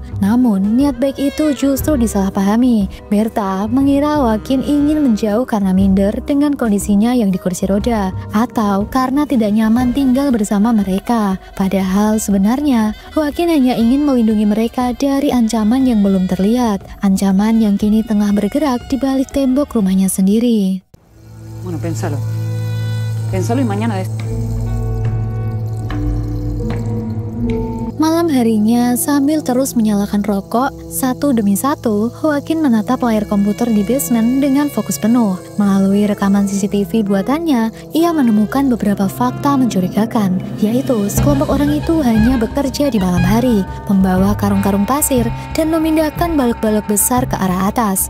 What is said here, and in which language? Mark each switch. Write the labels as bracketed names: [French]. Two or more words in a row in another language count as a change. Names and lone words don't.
[Indonesian] Namun, niat baik itu justru disalahpahami. Berta mengira Joaquin ingin menjauh karena minder dengan kondisinya yang di kursi roda, atau karena tidak nyaman tinggal bersama mereka. Padahal sebenarnya, Joaquin hanya ingin melindungi mereka dari ancaman yang belum terlihat, ancaman yang kini tengah bergerak di balik tembok rumahnya sendiri. [Spanish] Bueno, piénsalo. Piénsalo y mañana [Indonesian] Malam harinya, sambil terus menyalakan rokok, satu demi satu, Joaquin menatap layar komputer di basement dengan fokus penuh. Melalui rekaman CCTV buatannya, ia menemukan beberapa fakta mencurigakan, yaitu sekelompok orang itu hanya bekerja di malam hari, membawa karung-karung pasir, dan memindahkan balok-balok besar ke arah atas.